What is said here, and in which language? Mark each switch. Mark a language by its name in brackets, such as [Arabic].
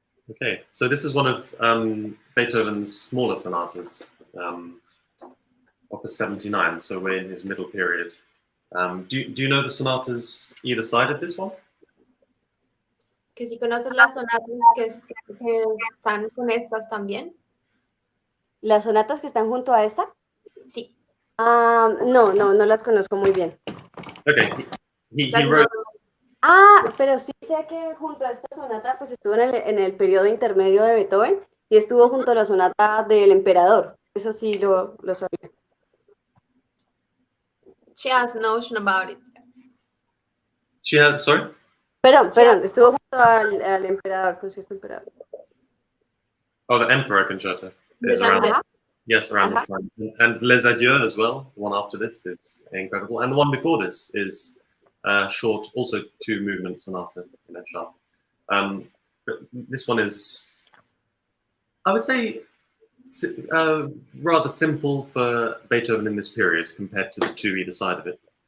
[English] Okay, so this is one of Beethoven's smaller sonatas, Opus 79, so we're in his middle period. Do you know the sonatas either side of this one? [Spanish] Que si conoces las sonatas que están con estas también. ¿Las sonatas que están junto a esta? Sí. No las conozco muy bien. [English] Okay, he [Spanish] Las [English] wrote. [Spanish] Pero sí sé que junto a esta sonata pues estuvo en el periodo intermedio de Beethoven y estuvo junto a la sonata del emperador. Eso sí lo sabía. [English] She has notion about it. She had, sorry? [Spanish] Perdón, estuvo junto al emperador, concierto emperador. [English] Oh, the Emperor Concerto is around. Yes, around this time. And Les Adieux as well. The one after this is incredible, and the one before this is short, also 2-movement sonata in F sharp. But this one is, I would say, rather simple for Beethoven in this period compared to the two either side of it.